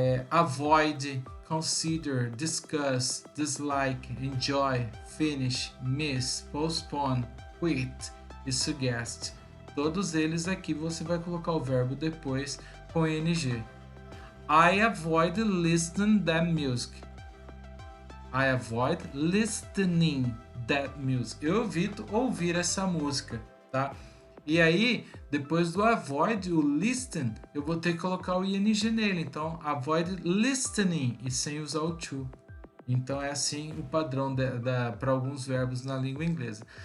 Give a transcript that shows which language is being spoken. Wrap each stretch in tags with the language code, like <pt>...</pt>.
<en>Avoid, consider, discuss, dislike, enjoy, finish, miss, postpone, quit e suggest.</en> <pt>Todos eles aqui você vai colocar o verbo depois com ing.</pt> <en>I avoid listening that music. I avoid listening that music.</en> <pt>Eu evito ouvir essa música, tá? E aí, depois do avoid, o listen, eu vou ter que colocar o ing nele. Então, avoid listening e sem usar o to. Então, é assim o padrão para alguns verbos na língua inglesa.</pt>